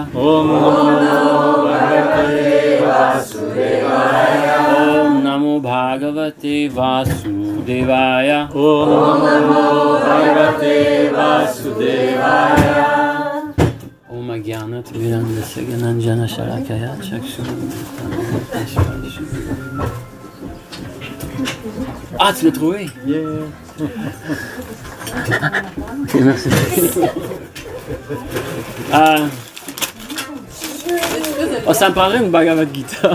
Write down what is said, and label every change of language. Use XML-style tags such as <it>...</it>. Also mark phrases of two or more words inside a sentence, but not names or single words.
<sa>ॐ नमो भगवते वासुदेवाय. ॐ नमो भगवते वासुदेवाय. ॐ नमो भगवते वासुदेवाय. ॐ अज्ञानत विरञ्जन गनाञ्जन शलाकया चक्षुरुन्.</sa> <fr>Ah, tu l'as trouvé?</fr> <en>Yeah.</en> <fr>Ok, merci. Ça me prendrait une Bhagavad Gita.</fr>